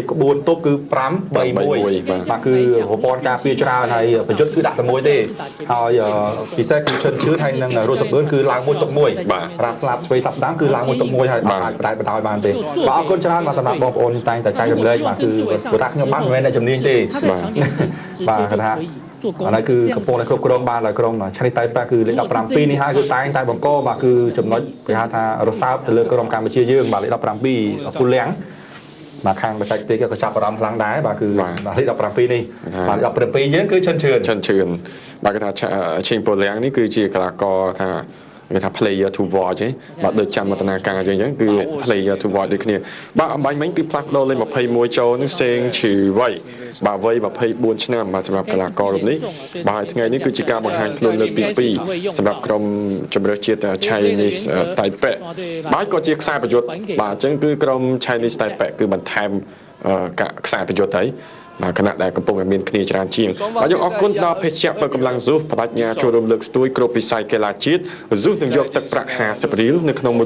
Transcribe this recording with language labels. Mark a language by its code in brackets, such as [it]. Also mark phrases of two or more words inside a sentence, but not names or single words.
[km] ក្បួនទប់គឺ5 3 1បាទគឺប្រព័ន្ធការពារច្រើនហើយប្រយុទ្ធគឺដាក់តែមួយទេហើយពិសេសគឺឈិនឈឿនហើយនឹងរស់សបឿនគឺឡើងមួយទុកមួយរ៉ាស្លាប់ស្វ័យសាប់ស្ដាំគឺឡើងមួយទុកមួយហើយអាចបដែតបដោយបានទេបាទអរគុណច្រើនបាទសម្រាប់បងប្អូនតែងតែចែករំលែកបាទគឺព្រោះថាខ្ញុំបានមិនមែនតែជំនាញទេបាទគាត់ថាអានេះគឺកំពុងតែគ្រប់គ្រងបានដោយក្រុម Chinese Taipei គឺលេខ17នេះហើយគឺតែងតែបង្កបាទគឺចំណុចគេហៅថា រសើបទៅលើក្រុមកម្ពុជាយើងបាទលេខ17ពូលៀងបាទខាងបច្ចេកទេសក៏ចាប់អារម្មណ៍ខ្លាំងដែរបាទគឺបាទលេខ17នេះបាទ17យើងគឺឈិនឈឿនបាទគេថាឈិ ងពូលៀងនេះគឺជាកីឡាករថាគេថា [en] player to watch [km] បាទដូចចាំមតនាការអញ្ចឹងគឺ [en] player to watch [km] ដូចគ្នាបាទអំបញ្ញមិញគឺផ្លាស់ប្ដូរលេខ21 ចូលនេះសេងឈីវ័យបាទវ័យ24ឆ្នាំបាទសម្រាប់កីឡាកររូបនេះបាទថ្ងៃនេះគឺជាការបង្ហាញខ្លួនលើកទី2សម្រាប់ក្រុមជម្រើសជាតិ Chinese Taipei បាទក៏ជាខ្សែប្រយុទ្ធបាទអញ្ចឹងគឺក្រុម Chinese Taipei គឺបន្ថែមខ្សែប្រយុទ្ធហើយបាទគណៈដែលកំពុងតែមានគ្នាច្រើនជាងបាទយើងអរគុណដល់ភេសជ្ជៈបើកម្លាំងស៊ូបដិញ្ញាចូលរួមលើកស្ទួយគ្រប់វិស័យកីឡាជាតិស៊ូនឹងយកទឹកប្រាក់50រៀលនៅក្នុង